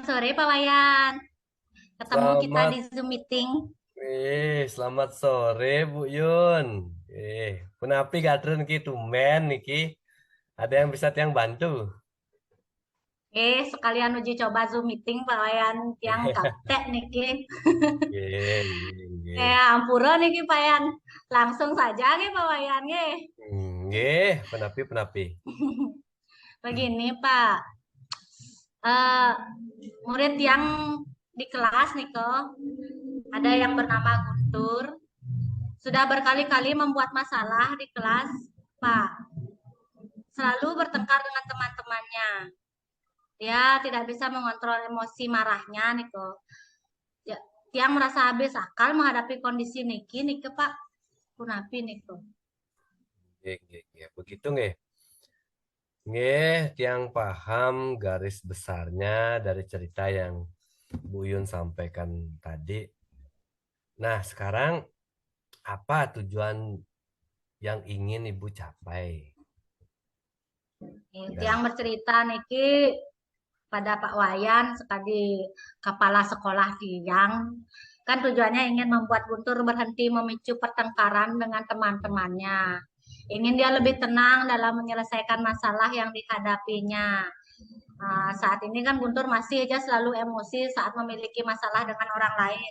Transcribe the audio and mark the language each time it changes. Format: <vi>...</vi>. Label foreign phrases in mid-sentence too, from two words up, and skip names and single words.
<id>Pak Wayan. Ketemu kita Selamat, di Zoom meeting. selamat sore Bu Yun.</id> <ban>Punapi gadren ki tumben niki.</ban> <id>Ada yang bisa tiang bantu? Sekalian uji coba Zoom meeting Pak Wayan yang gaptek niki. Nggih.</id> <ban>Ampura niki Pak Wayan.</ban> <id>Langsung saja nih Pak Wayan nggih.</id> <ban>Nggih, penapi.</ban> <id>Begini Pak, eh, murid yang di kelas nih kok, ada yang bernama Guntur, sudah berkali-kali membuat masalah di kelas, Pak. Selalu bertengkar dengan teman-temannya. Dia tidak bisa mengontrol emosi marahnya nih kok. Ya, yang merasa habis akal menghadapi kondisi niki niki Pak Kunapi nih kok. Nggih. Begitu nggih. Nggih, tiang paham garis besarnya dari cerita yang Bu Yun sampaikan tadi. Nah, sekarang apa tujuan yang ingin Ibu capai Yang dari bercerita niki pada Pak Wayan sekali kepala sekolah Tiang kan tujuannya ingin membuat Guntur berhenti memicu pertengkaran dengan teman-temannya. Ingin dia lebih tenang dalam menyelesaikan masalah yang dihadapinya. Saat ini kan Guntur masih aja selalu emosi saat memiliki masalah dengan orang lain.</id>